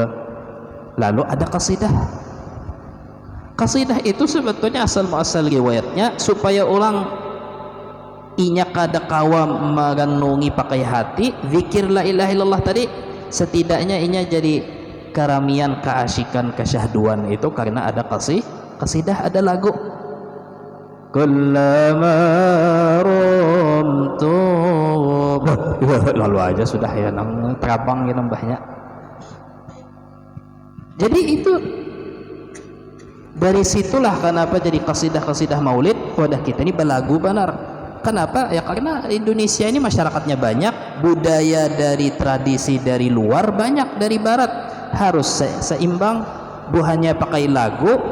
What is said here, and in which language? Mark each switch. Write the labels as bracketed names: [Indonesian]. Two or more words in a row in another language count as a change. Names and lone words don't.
[Banjar] Lalu ada qasidah itu sebetulnya asal riwayatnya supaya orang inya kada kawa merenungi pakai hati zikir [Arabic] لا إله إلا الله [Banjar] tadi, setidaknya inya jadi karamian, keasikan, kesyahduan itu karena ada qasidah, ada lagu. [Arabic] كلما رمت [Banjar] lalu aja sudah ya nang terabang gitu mbahnya. [Indonesian] Jadi itu dari situlah kenapa jadi qasidah maulid. [Banjar] Wadah kita ini belagu benar. [Indonesian] Kenapa? Ya karena Indonesia ini masyarakatnya banyak, budaya dari tradisi dari luar banyak dari barat, harus seimbang, bukannya pakai lagu.